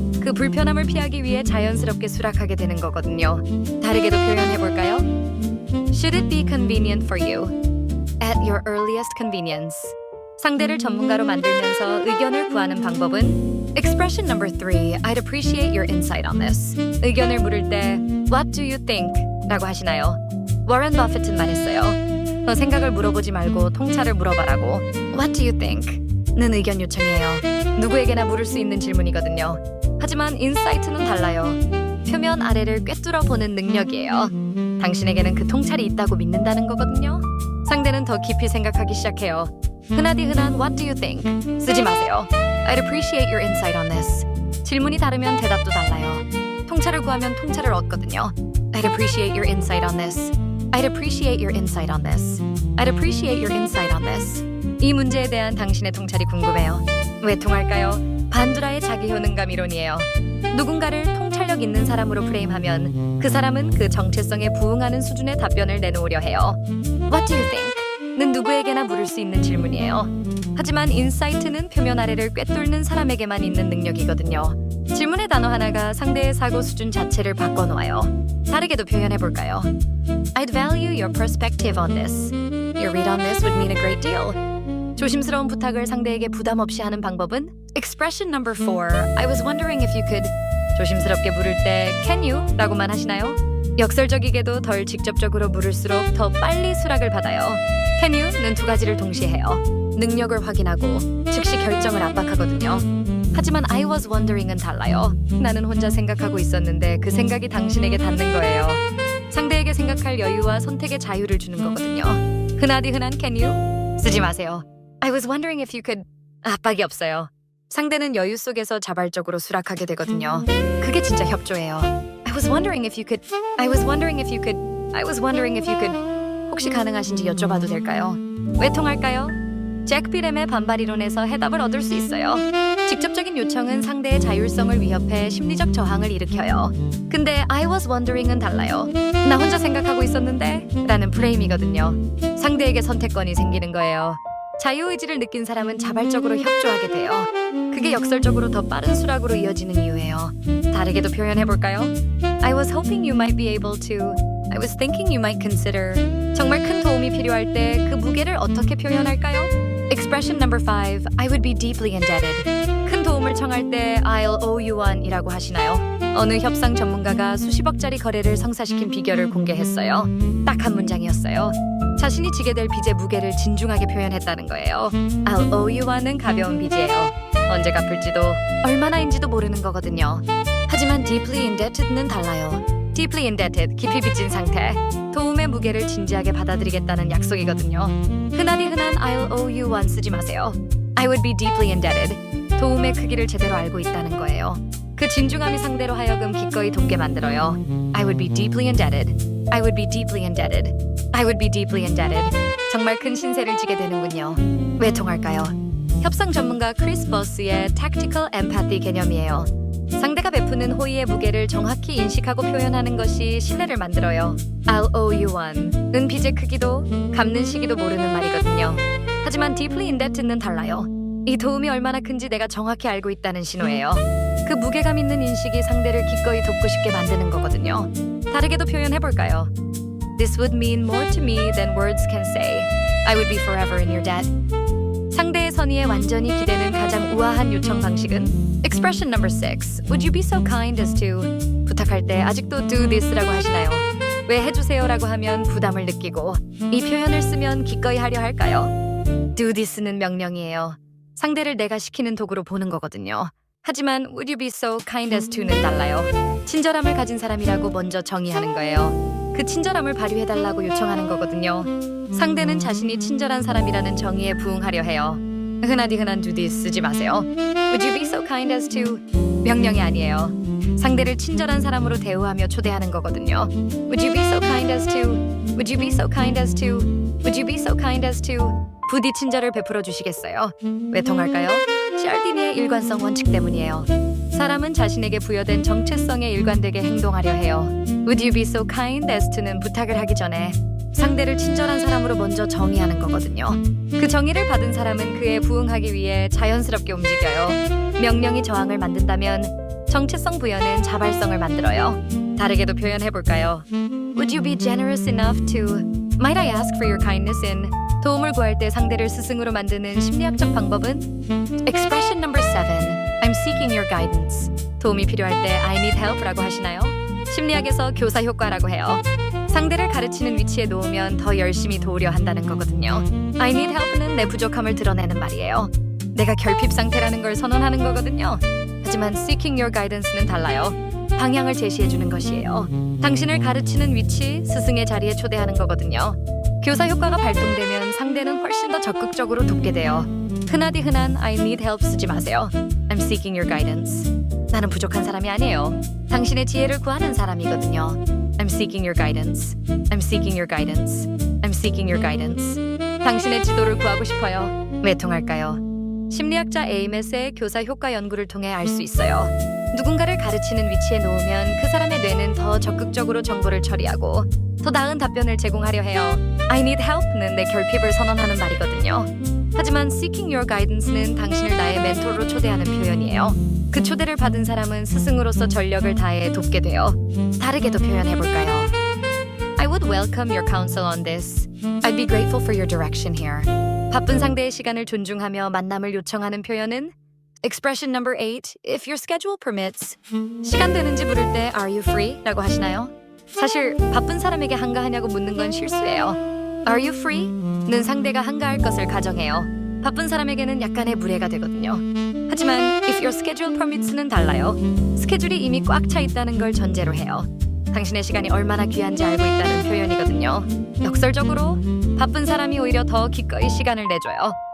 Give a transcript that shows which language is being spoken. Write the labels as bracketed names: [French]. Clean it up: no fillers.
[Korean] 그 불편함을 피하기 위해 자연스럽게 수락하게 되는 거거든요. 다르게도 표현해볼까요? [English] Should it be convenient for you? At your earliest convenience. [Korean] 상대를 전문가로 만들면서 의견을 구하는 방법은 [English] Expression number 3. I'd appreciate your insight on this. [Korean] 의견을 물을 때 [English] What do you think? [Korean] 라고 하시나요? 워런 버핏은 말했어요. 너 생각을 물어보지 말고 통찰을 물어봐라고. [English] What do you think? [Korean] 는 의견 요청이에요. 누구에게나 물을 수 있는 질문이거든요. 하지만 인사이트는 달라요. 표면 아래를 꿰뚫어 보는 능력이에요. 당신에게는 그 통찰이 있다고 믿는다는 거거든요. 상대는 더 깊이 생각하기 시작해요. 흔한 [English] What do you think? [Korean] 쓰지 마세요. [English] I'd appreciate your insight on this. [Korean] 질문이 다르면 대답도 달라요. 통찰을 구하면 통찰을 얻거든요. [English] I'd appreciate your insight on this. I'd appreciate your insight on this. I'd appreciate your insight on this. [Korean] 이 문제에 대한 당신의 통찰이 궁금해요. 왜 통할까요? 반두라의 자기 효능감 이론이에요. 누군가를 통찰력 있는 사람으로 프레임하면 그 사람은 그 정체성에 부응하는 수준의 답변을 내놓으려 해요. [English] What do you think? [Korean] 는 누구에게나 물을 수 있는 질문이에요. 하지만 인사이트는 표면 아래를 꿰뚫는 사람에게만 있는 능력이거든요. 질문의 단어 하나가 상대의 사고 수준 자체를 바꿔놓아요. 다르게도 표현해볼까요? [English] I'd value your perspective on this. Your read on this would mean a great deal. [Korean] 조심스러운 부탁을 상대에게 부담 없이 하는 방법은 [English] Expression number 4. I was wondering if you could. [Korean] 조심스럽게 물을 때 [English] Can you? [Korean] 라고만 하시나요? 역설적이게도 덜 직접적으로 물을수록 더 빨리 수락을 받아요. [English] Can you? [Korean] 는 두 가지를 동시에 해요. 능력을 확인하고 즉시 결정을 압박하거든요. 하지만 [English] I was wondering [Korean] 은 달라요. 나는 혼자 생각하고 있었는데 그 생각이 당신에게 닿는 거예요. 상대에게 생각할 여유와 선택의 자유를 주는 거거든요. 흔한 [English] Can you? [Korean] 쓰지 마세요. [English] I was wondering if you could. [Korean] 압박이 없어요. 상대는 여유 속에서 자발적으로 수락하게 되거든요. 그게 진짜 협조예요. [English] I was wondering if you could. I was wondering if you could. I was wondering if you could. [Korean] 혹시 가능하신지 여쭤봐도 될까요? 왜 통할까요? 잭 비렘의 반발 이론에서 해답을 얻을 수 있어요. 직접적인 요청은 상대의 자율성을 위협해 심리적 저항을 일으켜요. 근데 [English] I was wondering [Korean] 은 달라요. 나 혼자 생각하고 있었는데 라는 프레임이거든요. 상대에게 선택권이 생기는 거예요. 자유의지를 느낀 사람은 자발적으로 협조하게 돼요. 그게 역설적으로 더 빠른 수락으로 이어지는 이유예요. 다르게도 표현해볼까요? [English] I was hoping you might be able to. I was thinking you might consider. [Korean] 정말 큰 도움이 필요할 때 그 무게를 어떻게 표현할까요? [English] Expression number 5. I would be deeply indebted. [Korean] 큰 도움을 청할 때 [English] I'll owe you one [Korean] 이라고 하시나요? 어느 협상 전문가가 수십억짜리 거래를 성사시킨 비결을 공개했어요. 딱 한 문장이었어요. 자신이 지게 될 빚의 무게를 진중하게 표현했다는 거예요. [English] I'll owe you one은 [Korean] 가벼운 빚이에요. 언제 갚을지도 얼마나인지도 모르는 거거든요. 하지만 [English] deeply indebted [Korean] 는 달라요. [English] deeply indebted, [Korean] 깊이 빚진 상태. 도움의 무게를 진지하게 받아들이겠다는 약속이거든요. 흔한 [English] I'll owe you one [Korean] 쓰지 마세요. [English] I would be deeply indebted. [Korean] 도움의 크기를 제대로 알고 있다는 거예요. 그 진중함이 상대로 하여금 기꺼이 돕게 만들어요. [English] I would be deeply indebted. I would be deeply indebted. I would be deeply indebted. [Korean] 정말 큰 신세를 지게 되는군요. 왜 통할까요? 협상 전문가 크리스 버스의 [English] tactical empathy [Korean] 개념이에요. 상대가 베푸는 호의의 무게를 정확히 인식하고 표현하는 것이 신뢰를 만들어요. [English] I'll owe you one. [Korean] 은 빚의 크기도 갚는 시기도 모르는 말이거든요. 하지만 [English] deeply indebted [Korean] 는 달라요. 이 도움이 얼마나 큰지 내가 정확히 알고 있다는 신호예요. 그 무게감 있는 인식이 상대를 기꺼이 돕고 싶게 만드는 거거든요. 다르게도 표현해볼까요? [English] This would mean more to me than words can say. I would be forever in your debt. [Korean] 상대의 선의에 완전히 기대는 가장 우아한 요청 방식은 [English] Expression number 6. Would you be so kind as to. [Korean] 부탁할 때 아직도 [English] do this [Korean] 라고 하시나요? 왜 해주세요라고 하면 부담을 느끼고 이 표현을 쓰면 기꺼이 하려 할까요? [English] Do this [Korean] 는 명령이에요. 상대를 내가 시키는 도구로 보는 거거든요. 하지만 [English] would you be so kind as to [Korean] 는 달라요. 친절함을 가진 사람이라고 먼저 정의하는 거예요. 그 친절함을 발휘해달라고 요청하는 거거든요. 상대는 자신이 친절한 사람이라는 정의에 부응하려 해요. 흔한 [English] do this [Korean] 쓰지 마세요. [English] Would you be so kind as to. [Korean] 명령이 아니에요. 상대를 친절한 사람으로 대우하며 초대하는 거거든요. [English] Would you be so kind as to. Would you be so kind as to. Would you be so kind as to. [Korean] 부디 친절을 베풀어 주시겠어요? 왜 통할까요? CRD니의 일관성 원칙 때문이에요. 사람은 자신에게 부여된 정체성에 일관되게 행동하려 해요. [English] Would you be so kind as to [Korean] 는 부탁을 하기 전에 상대를 친절한 사람으로 먼저 정의하는 거거든요. 그 정의를 받은 사람은 그에 부응하기 위해 자연스럽게 움직여요. 명령이 저항을 만든다면 정체성 부여는 자발성을 만들어요. 다르게도 표현해볼까요? [English] Would you be generous enough to. Might I ask for your kindness in. [Korean] 도움을 구할 때 상대를 스승으로 만드는 심리학적 방법은 [English] Expression number 7. I'm seeking your guidance. [Korean] 도움이 필요할 때 [English] I need help [Korean] 라고 하시나요? 심리학에서 교사 효과라고 해요. 상대를 가르치는 위치에 놓으면 더 열심히 도우려 한다는 거거든요. [English] I need help [Korean] 는 내 부족함을 드러내는 말이에요. 내가 결핍 상태라는 걸 선언하는 거거든요. 하지만 [English] seeking your guidance [Korean] 는 달라요. 방향을 제시해주는 것이에요. 당신을 가르치는 위치, 스승의 자리에 초대하는 거거든요. 교사 효과가 발동되면 상대는 훨씬 더 적극적으로 돕게 돼요. 흔한 [English] I need help [Korean] 쓰지 마세요. [English] I'm seeking your guidance. [Korean] 나는 부족한 사람이 아니에요. 당신의 지혜를 구하는 사람이거든요. [English] I'm seeking your guidance. I'm seeking your guidance. I'm seeking your guidance. [Korean] 당신의 지도를 구하고 싶어요. 왜 통할까요? 심리학자 에이메스의 교사 효과 연구를 통해 알 수 있어요. 누군가를 가르치는 위치에 놓으면 그 사람의 뇌는 더 적극적으로 정보를 처리하고 더 나은 답변을 제공하려 해요. [English] I need help [Korean] 는 내 결핍을 선언하는 말이거든요. 하지만 [English] seeking your guidance [Korean] 는 당신을 나의 멘토로 초대하는 표현이에요. 그 초대를 받은 사람은 스승으로서 전력을 다해 돕게 돼요. 다르게도 표현해볼까요? [English] I would welcome your counsel on this. I'd be grateful for your direction here. [Korean] 바쁜 상대의 시간을 존중하며 만남을 요청하는 표현은 [English] Expression number 8. If your schedule permits. [Korean] 시간 되는지 물을 때 [English] Are you free? [Korean] 라고 하시나요? 사실 바쁜 사람에게 한가하냐고 묻는 건 실수예요. [English] Are you free? [Korean] 는 상대가 한가할 것을 가정해요. 바쁜 사람에게는 약간의 무례가 되거든요. 하지만 [English] if your schedule permits [Korean] 는 달라요. 스케줄이 이미 꽉 차 있다는 걸 전제로 해요. 당신의 시간이 얼마나 귀한지 알고 있다는 표현이거든요. 역설적으로 바쁜 사람이 오히려 더 기꺼이 시간을 내줘요.